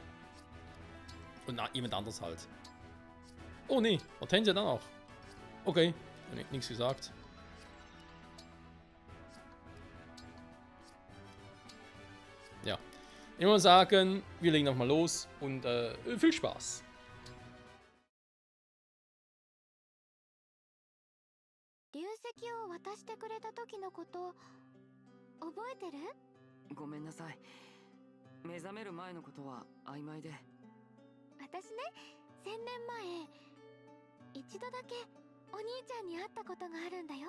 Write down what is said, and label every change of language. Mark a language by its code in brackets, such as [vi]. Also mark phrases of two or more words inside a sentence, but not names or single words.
[de] Und jemand anderes halt. Oh nee, Hortensia dann auch. Okay, nichts gesagt. Ja, ich muss sagen, wir legen nochmal los und viel Spaß. [ja] 流石を渡してくれた時のこと覚えてる？ごめんなさい。目覚める前のことは曖昧で。私ね、1000年前一度だけお兄ちゃんに会ったことがあるんだよ。